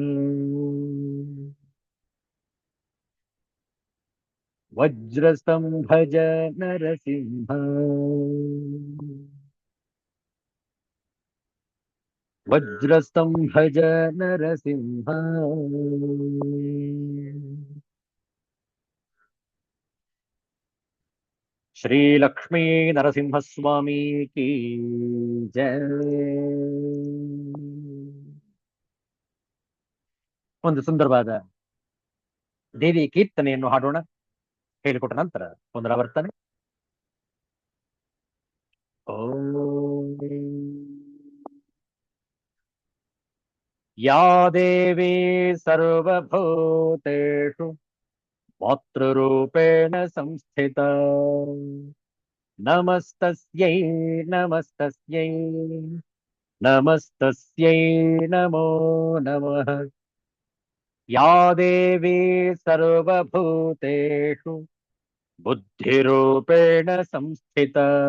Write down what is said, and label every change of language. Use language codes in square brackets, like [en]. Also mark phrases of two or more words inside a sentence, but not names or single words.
[sa] ವಜ್ರಸ್ತಂಭಜ ನರಸಿಂಹ ವಜ್ರಸ್ತಂಭಜ ನರಸಿಂಹ ಶ್ರೀ ಲಕ್ಷ್ಮೀ ನರಸಿಂಹಸ್ವಾಮಿ ಕೀ ಜಯ. [kn] ಒಂದು ಸುಂದರವಾದ ದೇವಿ ಕೀರ್ತನೆಯನ್ನು ಹಾಡೋಣ. ಹೇಳಿಕೊಟ್ಟ ನಂತರ ಪುನರಾವರ್ತನೆ. [sa] ಓಂ ಯಾ ದೇವಿ ಸರ್ವಭೂತೇಷು मातृरूपेण संस्थिता। नमस्तस्यै नमस्तस्यै नमस्तस्यै नमो नमः। या देवी सर्वभूतेषु बुद्धिरूपेण संस्थिता।